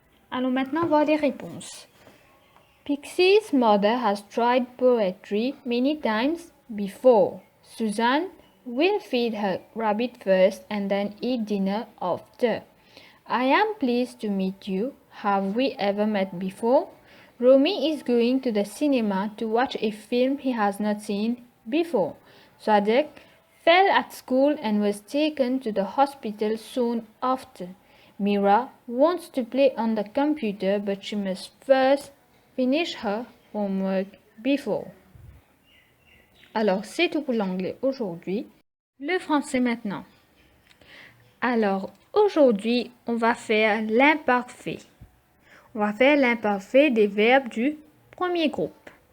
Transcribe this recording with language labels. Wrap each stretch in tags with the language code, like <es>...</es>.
<fr>Allons maintenant voir les réponses.</fr> <en>Pixie's mother has tried poetry many times before. Susan will feed her rabbit first and then eat dinner after. I am pleased to meet you. Have we ever met before? Romy is going to the cinema to watch a film he has not seen before. Sadek fell at school and was taken to the hospital soon after. Mira wants to play on the computer, but she must first finish her homework before.</en> <fr>Alors, c'est tout pour l'anglais aujourd'hui. Le français maintenant. Alors, aujourd'hui, on va faire l'imparfait. On va faire l'imparfait des verbes du premier groupe.</fr>